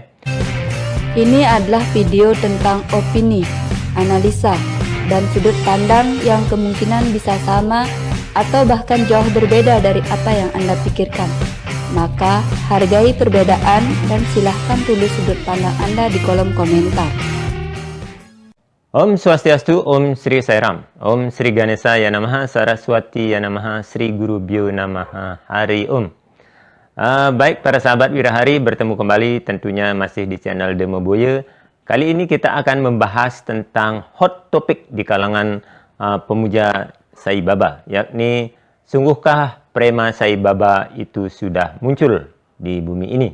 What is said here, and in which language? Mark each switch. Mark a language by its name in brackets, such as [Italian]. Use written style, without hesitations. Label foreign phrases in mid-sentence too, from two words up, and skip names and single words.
[Indonesian] Ini adalah video tentang opini, analisa, dan sudut pandang yang kemungkinan bisa sama atau bahkan jauh berbeda dari apa yang Anda pikirkan. Maka hargai perbedaan dan silahkan tulis sudut pandang Anda di kolom komentar. [Sanskrit] ॐ स्वस्त्यस्तु, ॐ श्री साईराम, ॐ श्री गणेश य नमः, सरस्वती य नमः, श्री गुरु भ्यो नमः, हरि ॐ. [Indonesian] Baik para sahabat Wirahari, bertemu kembali tentunya masih di channel Demo Boya. Kali ini kita akan membahas tentang hot topic di kalangan pemuja Sai Baba, yakni sungguhkah Prema Sai Baba itu sudah muncul di bumi ini?